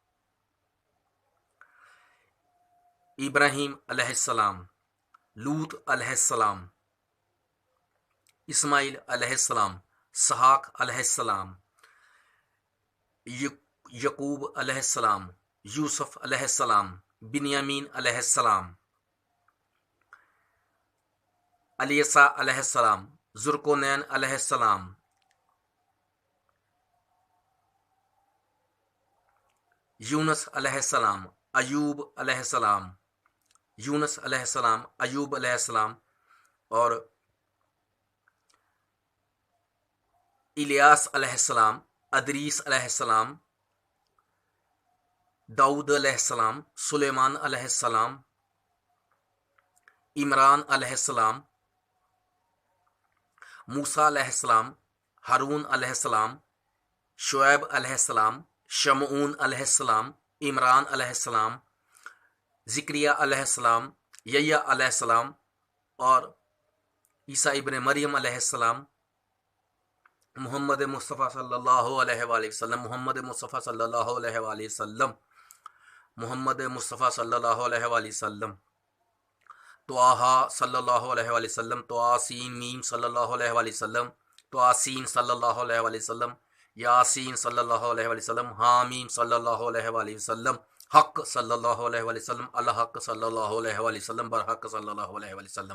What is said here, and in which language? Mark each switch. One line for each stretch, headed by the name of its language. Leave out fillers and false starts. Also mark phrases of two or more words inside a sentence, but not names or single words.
Urdu: ابراہیم علیہ السلام، لوط علیہ السلام، اسماعیل علیہ السلام، اسحاق علیہ السلام، یعقوب علیہ السلام، یوسف علیہ السلام، بنیامین علیہ السلام، الیسا علیہ السلام، ذوالقرنین علیہ السلام، یونس علیہ السلام، ایوب علیہ السلام، یونس علیہ السلام، ایوب علیہ السلام اور الیاس علیہ السلام، ادریس علیہ السلام، داؤد علیہ السلام، سلیمان علیہ السلام، عمران علیہ السلام، موسیٰ علیہ السلام, ہارون علیہ السلام، شعیب علیہ السلام، شمعون علیہ السلام، عمران علیہ السلام، زکریا علیہ السلام، یحییٰ علیہ السلام اور عیسیٰ ابن مریم علیہ السلام, محمد مصطفیٰ صلی اللہ علیہ وسلم، محمد مصطفیٰ صلی اللہ علیہ وسلم، محمد مصطفیٰ صلی اللہ علیہ وسلم، طٰہٰ صلی اللہ علیہ وسلم، طاسین میم صلی اللہ علیہ وسلم، طاسین صلی اللہ علیہ وسلم، یاسین صلی اللہ علیہ وسلم، حامیم صلی اللہ علیہ وسلم، حق صلی اللہ علیہ وسلم، الحق صلی اللہ علیہ وسلم، برحق صلی اللہ علیہ وسلم.